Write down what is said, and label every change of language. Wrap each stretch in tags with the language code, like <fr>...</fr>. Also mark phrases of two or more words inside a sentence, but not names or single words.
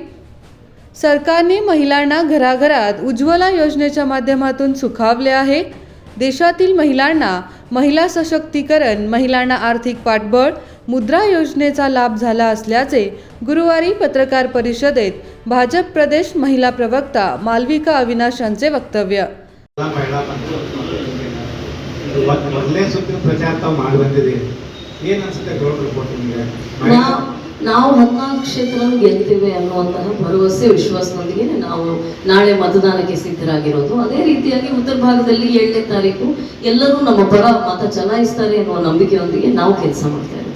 <mr>सरकारने महिलांना घराघरात उज्ज्वला योजनेच्या माध्यमातून सुखावले आहे. देशातील महिलांना महिला सशक्तीकरण, महिलांना आर्थिक पाठबळ, मुद्रा योजनेचा लाभ झाला असल्याचे गुरुवारी पत्रकार परिषदेत भाजप प्रदेश महिला प्रवक्ता मालविका अविनाश यांचे वक्तव्य.</mr> <kn>ಮೊದಲನೇ ಸುತ್ತಿನ ಪ್ರಚಾರ ತಾವು ಮಾಡಿ ಬಂದಿದೆ, ಏನು ಅನ್ಸುತ್ತೆ</kn> <en>ground report</en> <kn>ನಿಮಗೆ? ನಾವು 14 ಕ್ಷೇತ್ರ ಗೆಲ್ತೇವೆ ಅನ್ನುವಂತಹ ಭರವಸೆ ವಿಶ್ವಾಸದೊಂದಿಗೆ ನಾವು ನಾಳೆ ಮತದಾನಕ್ಕೆ ಸಿದ್ಧರಾಗಿರೋದು. ಅದೇ ರೀತಿಯಾಗಿ ಉತ್ತರ ಭಾಗದಲ್ಲಿ 7ನೇ ತಾರೀಕು ಎಲ್ಲರೂ ನಮ್ಮ ಪರ ಮತ ಚಲಾಯಿಸ್ತಾರೆ ಎನ್ನುವ ನಂಬಿಕೆಯೊಂದಿಗೆ ನಾವು ಕೆಲಸ ಮಾಡ್ತಾ ಇದ್ದೀವಿ.</kn>